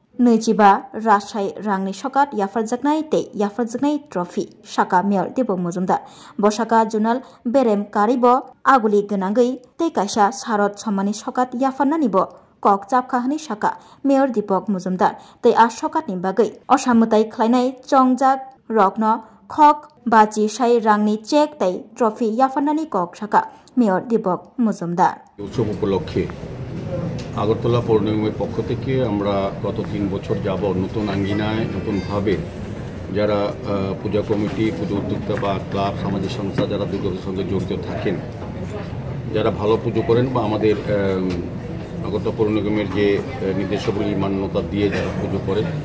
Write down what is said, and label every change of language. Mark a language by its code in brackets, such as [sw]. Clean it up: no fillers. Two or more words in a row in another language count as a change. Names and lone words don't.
[brx] 25 राजशाही रांनि सकात याफारजागनाय तै याफारजागनाय ट्रफी शाखा मेयर दीपक मुजुमदार बशाखा जुनाल बेरेम कारिबो आगुलि गोनांगै तै कायसा शारद सम्मानी सकात याफारनानिबो कक चापखाहानि शाखा मेयर दीपक मुजुमदार तै आ सकातनि बागै असामुताय ख्लायनाय चंजाक रग्न खक 25 रांनि चेक तै ट्रफी याफारनानि कक शाखा मेयर दीपक मुजुमदार [bn] উৎসব উপলক্ষে আগরতলা পৌর নিগমের পক্ষ থেকে আমরা গত 3 বছর যাবত নতুন আঙ্গিনায় নতুনভাবে যারা পূজা কমিটি পুজো উদ্যোক্তা বা ক্লাব সামাজিক সংস্থা যারা দুর্গাপুজোর সঙ্গে জড়িত থাকেন যারা ভালো পুজো করেন বা আমাদের আগরতলা পৌর নিগমের যে নির্দেশাবলী মান্যতা দিয়ে যারা পুজো করেন